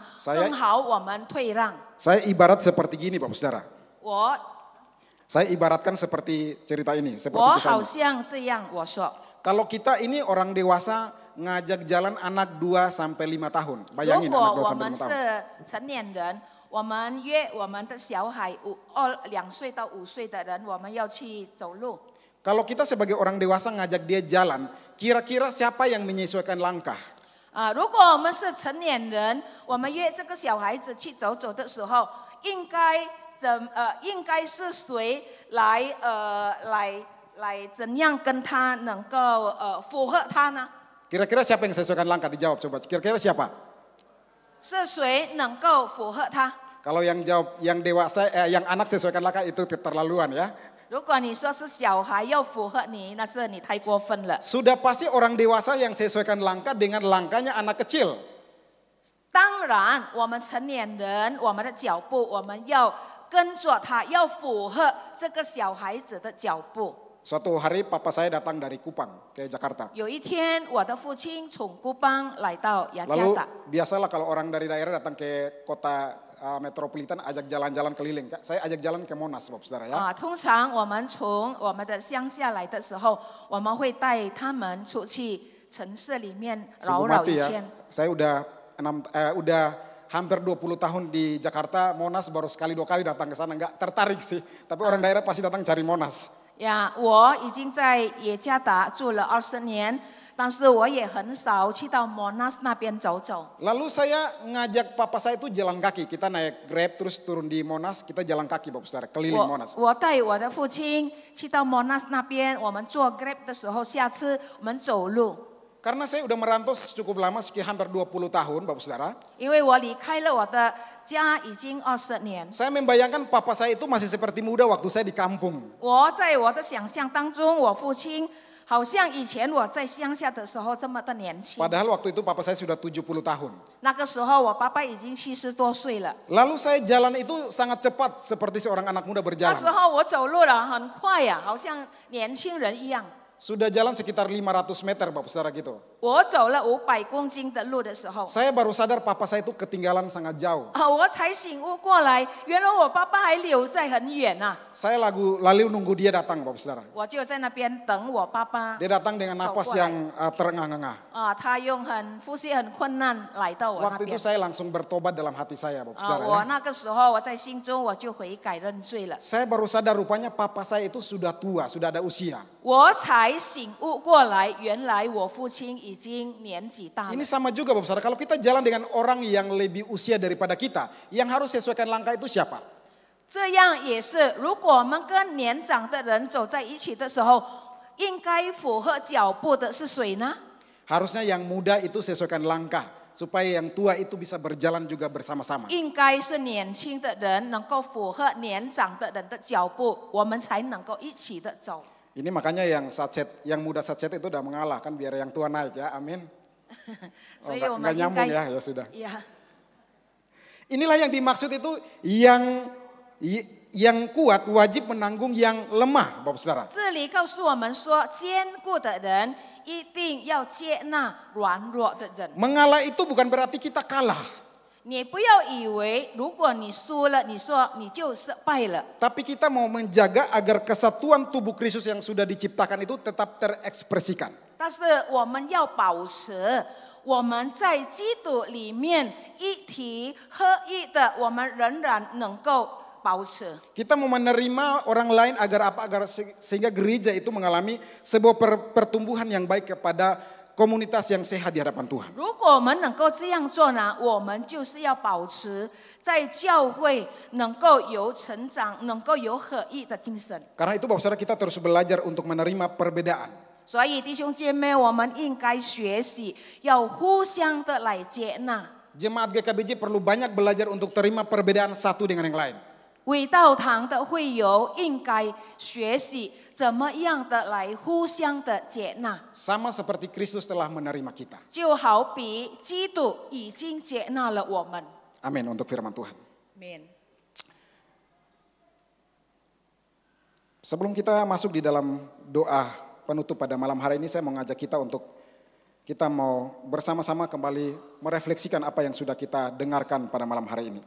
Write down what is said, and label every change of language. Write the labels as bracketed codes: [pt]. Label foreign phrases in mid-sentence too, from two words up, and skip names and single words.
[id] Saya- [zh] 更好我们退让。 [id] Saya ibarat seperti gini Bapak Saudara. [zh] 我 [id] Saya ibaratkan seperti cerita ini. [zh] 我 [id] Seperti [zh] 好 [id] kisah ini. [zh] 像这样我说， [id] Kalau kita ini orang dewasa ngajak jalan anak 2 sampai 5 tahun. [zh] 如 [id] Bayangin [zh] 果 [id] anak 2 [zh] 我 [id] sampai [zh] 们 [id] 5 tahun. [zh] 是成年人，我们约我们的小孩2岁到5岁的人，我们要去走路。 [id] Kalau kita sebagai orang dewasa ngajak dia jalan, kira-kira siapa yang menyesuaikan langkah? [zh] 如果我们是成年人，我们约这个小孩子去走走的时候，应该是谁来怎样跟他能够符合他呢？ [id] Kira-kira siapa yang sesuaikan langkah? Dijawab coba. Kira-kira siapa? [zh] 是谁能够符合他？ [id] Kalau yang jawab yang dewasa, yang anak sesuaikan langkah itu keterlaluan ya. [zh] 如果你说是小孩要符合你，那是你太过分了。 [id] Sudah pasti orang dewasa yang sesuaikan langkah dengan langkahnya anak kecil. [zh] 当然，我们成年人，我们的脚步，我们要跟着他，要符合这个小孩子的脚步。 [id] Suatu hari papa saya datang dari Kupang ke Jakarta. [zh] 有一天，我的父亲从孤邦来到雅加 [id] Lalu [zh] 达。 [id] biasalah kalau orang dari daerah datang ke kota metropolitan ajak jalan-jalan keliling. Saya ajak jalan ke Monas, Bapak Saudara ya. [zh] 通常我们从我们的乡下来的时候，我们会带他们出去城市里面绕 [id] Sungguh [zh] 绕 [id] mati [zh] 一 [id] ya. [zh] 圈。 [id] Saya udah hampir 20 tahun di Jakarta, Monas baru sekali 2 kali datang ke sana. Nggak tertarik sih, tapi orang daerah pasti datang cari Monas. [zh] 呀，我已经在雅加达住了20年， 但是我也很少去到 Monas 那边走走。 [id] Lalu saya ngajak papa saya itu jalan kaki. Kita naik Grab terus turun di Monas, kita jalan kaki Bapak Saudara, keliling [zh] 我 [id] Monas. [zh] 我带我的父亲去到 Monas 那边，我们坐 Grab 的时候，下次我们走路。 [id] Karena saya udah merantau cukup lama, sekitar hampir 20 tahun Bapak Saudara. [zh] 因为我离开了我的家已经20年， [id] Saya membayangkan papa saya itu masih seperti muda waktu saya di kampung. [zh] 我在我的想象当中，我父亲好像以前我在乡下的时候这么的年轻。 [id] Padahal waktu itu papa saya sudah 70 tahun. [zh] 那个时候我爸爸已经70多岁了， [id] Lalu saya jalan itu sangat cepat seperti seorang anak muda [zh] 那时 [id] berjalan. [zh] 候我走路了很快呀、好像年轻人一样。 [id] Sudah jalan sekitar 500 meter Bapak Saudara gitu. [zh] 我走了500公斤的路的时候， [id] Saya baru sadar papa saya itu ketinggalan sangat jauh. [zh] 我才醒悟过来，原来我爸爸还留在很远呐、 [id] Saya lalu nunggu dia datang Bapak Saudara. [zh] 我就在那边等我爸爸。 [id] Dia datang dengan napas yang terengah-engah. [zh] 他用呼吸很困难来到我那 [id] Waktu [zh] 边 [id] itu。saya langsung bertobat dalam hati saya Bapak Saudara [zh] 我 [id] ya. [zh] 那个时候我在心中我就悔改认罪了， [id] Saya baru sadar rupanya papa saya itu sudah tua, sudah ada usia. [zh] 我才醒悟过来，原来我父亲已经年纪大了 [id] Ini。sama juga Bapak Saudara, kalau kita jalan dengan orang yang lebih usia daripada kita, yang harus sesuaikan langkah itu siapa? [zh] 这样也是，如果我们跟年长的人走在一起的时候，应该符合脚步的是谁呢？ [id] Harusnya yang muda itu sesuaikan langkah, supaya yang tua itu bisa berjalan juga bersama-sama. [zh] 应该是年轻的人能够符合年长的人的脚步，我们才能够一起的走。 [id] Ini makanya yang muda satset itu udah mengalah kan biar yang tua naik ya, amin. [zh] 所以我 [id] Nggak [zh] 们应 [id] nyambung [zh] 该 [id] ya, ya sudah. ya Inilah yang dimaksud itu yang kuat wajib menanggung yang lemah, Bapak Saudara. [zh] 这里告诉我们说，坚固的人一定要接纳软弱的人。 [id] Mengalah itu bukan berarti kita kalah, [zh] 你不要以为如果你输了，你说你就失败了。 [id] tapi kita mau menjaga agar kesatuan tubuh Kristus yang sudah diciptakan itu tetap terekspresikan. [zh] 但是我们要保持我们在基督里面一体合一的，我们仍然能够保持。 [id] Kita mau menerima orang lain agar apa? Agar sehingga gereja itu mengalami sebuah pertumbuhan yang baik kepada komunitas yang sehat di hadapan Tuhan. [zh] 如果我们能够这样做呢，我们就是要保持在教会能够有成长，能够有合一的精神。 [id] Karena itu Bapak Saudara kita terus belajar untuk menerima perbedaan. [zh] 所以弟兄姐妹，我们应该学习要互相的来接纳。 [id] Jemaat GKBJ perlu banyak belajar untuk terima perbedaan satu dengan yang lain. [zh] 伟道堂的会友应该学习怎么样的来互相的接纳， [id] Sama seperti Kristus telah menerima kita. [zh] 就好比基督已经接纳了我们。 [id] Amin untuk firman Tuhan. Sebelum kita masuk di dalam doa penutup pada malam hari ini, saya mau ngajak kita untuk kita mau bersama-sama kembali merefleksikan apa yang sudah kita dengarkan pada malam hari ini.